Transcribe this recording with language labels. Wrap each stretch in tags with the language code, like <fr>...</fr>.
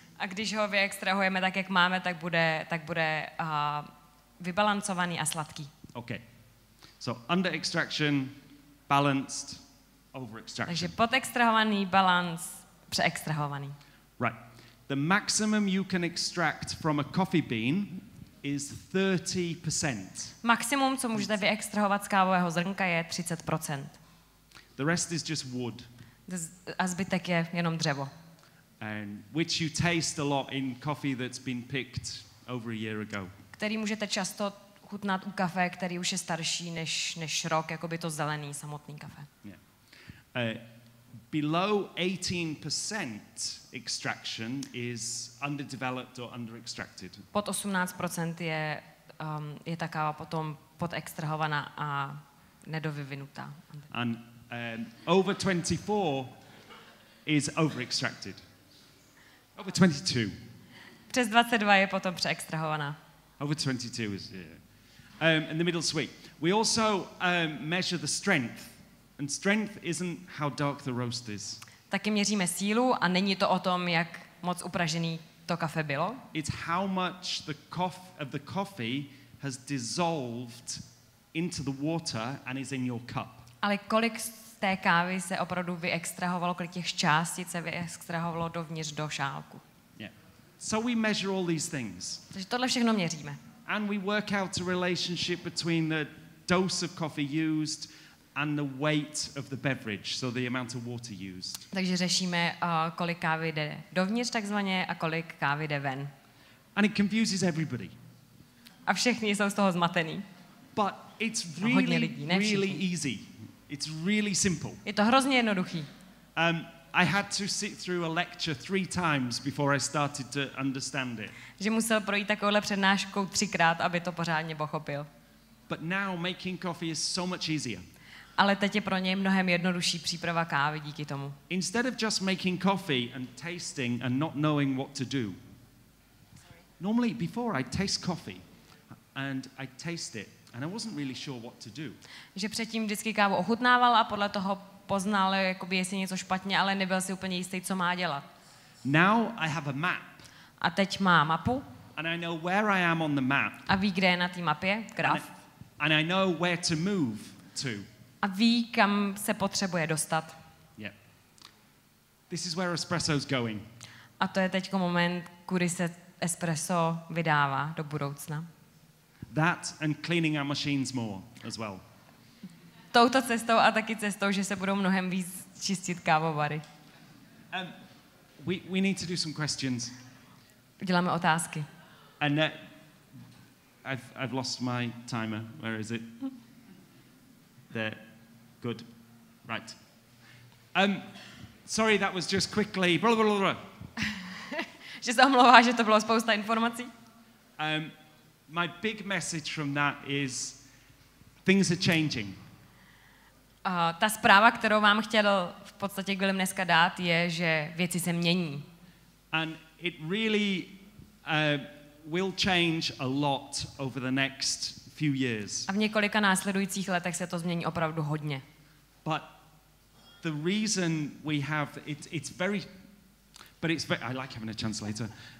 <cs>A když ho vyextrahujeme tak, jak máme, tak bude vybalancovaný a sladký.</cs> <en>Okay. So under extraction, balanced, over extraction.</en> <cs>Takže podextrahovaný, balance, přeextrahovaný.</cs> <en>Right. The maximum you can extract from a coffee bean is 30%.</en> <cs>Maximum, co můžete vyextrahovat z kávového zrnka, je 30%.</cs> <en>The rest is just wood.</en> <cs>A zbytek je jenom dřevo.</cs> <en>And which you taste a lot in coffee that's been picked over a year ago.</en> <cs>Který můžete často chutnat u kafe, který už je starší než rok, jako by to zelený samotný kafe.</cs> <en>Yeah. Below 18% extraction is underdeveloped or underextracted.</en> <cs>Pod 18% je ta káva potom podextrahovaná a nedovyvinutá.</cs> <en>And over 24 is overextracted. Over 22.</en> <cs>Přes 22 je potom přeextrahovaná.</cs> <en>Over 22 is, yeah. And the middle sweet. We also measure the strength. And strength isn't how dark the roast is.</en> <cs>Taky měříme sílu a není to o tom, jak moc upražený to kafe bylo.</cs> <en>It's how much the coffee has dissolved into the water and is in your cup.</en> <cs>Ale kolik z té kávy se opravdu vyextrahovalo, kolik těch částic se vyextrahovalo dovnitř do šálku.</cs> <en>Yeah. So we measure all these things.</en> <cs>Takže tohle všechno měříme.</cs> <en>And we work out a relationship between the dose of coffee used and the weight of the beverage, so the amount of water used.</en> <cs>Takže řešíme, kolik kávy jde dovnitř takzvaně a kolik kávy jde ven.</cs> <en>And it confuses everybody.</en> <cs>A všichni jsou z toho zmatený.</cs> <en>But it's really easy. It's really simple.</en> <cs>Je to hrozně jednoduchý.</cs> <en>I had to sit through a lecture 3 times before I started to understand it.</en> <cs>Že musel projít takovouhle přednáškou 3krát, aby to pořádně pochopil.</cs> <en>But now making coffee is so much easier.</en> <cs>Ale teď je pro něj mnohem jednodušší příprava kávy díky tomu.</cs> <en>Instead of just making coffee and tasting and not knowing what to do. Normally before I taste coffee and I taste it and I wasn't really sure what to do.</en> <cs>Že předtím vždycky kávu ochutnával a podle toho poznal, jakoby jestli něco špatně, ale nebyl si úplně jistý, co má dělat.</cs> <en>Now I have a map.</en> <cs>A teď má mapu.</cs> <en>And I know where I am on the map.</en> <cs>A ví, kde je na té mapě graf.</cs> <en>And I know where to move to.</en> <cs>A ví, kam se potřebuje dostat.</cs> <en>Yeah. This is where espresso's going.</en> <cs>A to je teďko moment, kudy se espresso vydává do budoucna.</cs> <en>That and cleaning our machines more as well.</en> <cs>Touto cestou a taky cestou, že se budou mnohem víc čistit kávovary.</cs> <en>We need to do some questions.</en> <cs>Uděláme otázky.</cs> <en>And I've lost my timer. Where is it? There. Good. Right. Sorry, that was just quickly. Blah, blah, blah, blah.</en> <cs>Že se omlouvá, že to bylo spousta informací.</cs> <en>My big message from that is things are changing.</en> <cs>Ta zpráva, kterou vám chtěl v podstatě Gwylim dneska dát, je, že věci se mění.</cs> <en>And it really will change a lot over the next few years.</en> <cs>A v několika následujících letech se to změní opravdu hodně.</cs> <en>But the reason we have it's very I like having a translator.</en>